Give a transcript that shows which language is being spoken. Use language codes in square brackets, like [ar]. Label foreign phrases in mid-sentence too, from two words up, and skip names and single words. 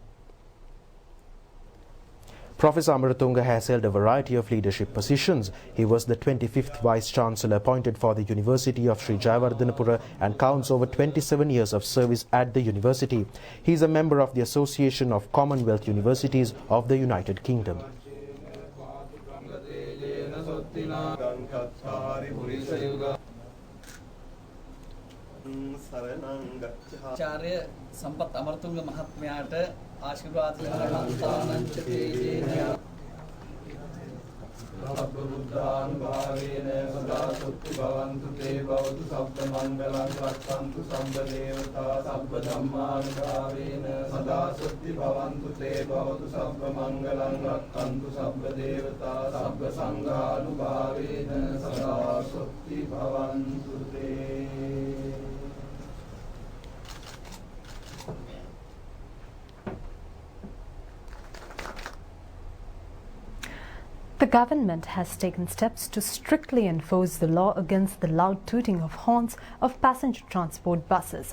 [en] Professor Amaratunga has held a variety of leadership positions. He was the 25th Vice-Chancellor appointed for the University of Sri Jayawardhanapura and counts over 27 years of service at the university. He is a member of the Association of Commonwealth Universities of the United Kingdom. [si] ආචාර්ය සම්පත් අමරතුංග මහත්මයාට ආශිර්වාද කරනවා. [pi] බුද්ධානුභාවේන සදා සොත්ති භවන්තු තේ භවතු සබ්බ මංගලං රක්ඛන්තු සම්බ දේවතා සබ්බ ධම්මානුභාවේන සදා සොත්ති භවන්තු තේ භවතු සබ්බ මංගලං රක්ඛන්තු සබ්බ දේවතා සබ්බ සංඝානුභාවේන සදා සොත්ති භවන්තු තේ. [en] The government has taken steps to strictly enforce the law against the loud tooting of horns of passenger transport buses.